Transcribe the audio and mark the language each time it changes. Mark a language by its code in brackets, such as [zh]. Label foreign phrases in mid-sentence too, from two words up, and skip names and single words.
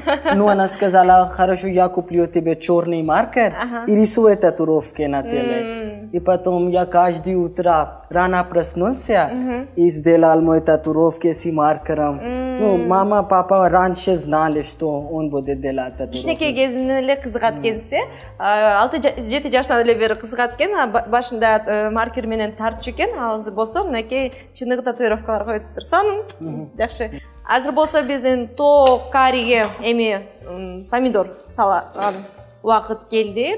[ru] Но она сказала, хорошо, я куплю тебе черный маркер и рисую татуировки на теле. И потом я каждое утро рано проснулся и сделал мои татуировки с маркером. Ну, мама, папа раньше знали, что он будет делать татуировки. [ky] Кичинекей кезинен эле кызыгат экенсиз, 6-7 жаштан эле бери кызыгат экен, башында маркер менен тартчу экен, ал азыр болсо мынакей чыныгы татуировкалар коюптур. Сонун, жакшы. Азыр болсо биздин тоок кариге эми помидор салган убакыт келди.